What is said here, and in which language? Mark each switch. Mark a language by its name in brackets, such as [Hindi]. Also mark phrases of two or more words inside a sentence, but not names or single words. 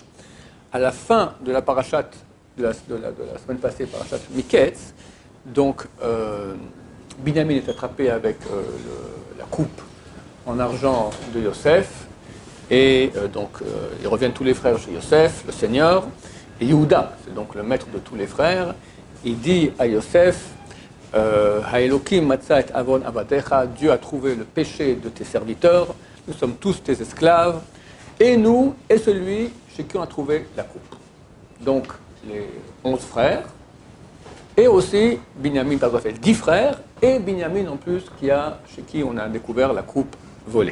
[French] À la fin de la paracha de la semaine passée, parachat Miketz, donc Binyamin est attrapé avec la coupe en argent de Yosef, et ils reviennent tous les frères chez Yosef, le Seigneur, et Yehuda, c'est donc le maître de tous les frères, il dit à Yosef, [Hebrew] האלוהים מצא את עון עבדיך, [French] Dieu a trouvé le péché de tes serviteurs, nous sommes tous tes esclaves, et nous, et celui chez qui on a trouvé la coupe. Donc, les 11 frères, et aussi Binyamin, par exemple, 10 frères, et Binyamin en plus, chez qui on a découvert la coupe volée.